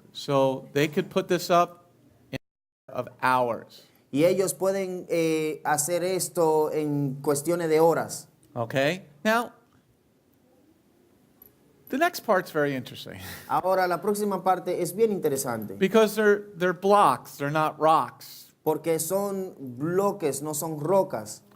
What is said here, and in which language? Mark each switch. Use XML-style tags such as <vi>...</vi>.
<en>So they could put this up in of hours.</en> <es>Y ellos pueden hacer esto en cuestiones de horas.</es> <en>Okay? Now, the next part's very interesting</en> <es>Ahora, la próxima parte es bien interesante,</es> <en>because they're blocks, they're not rocks.</en> <es>porque son bloques, no son rocas.</es>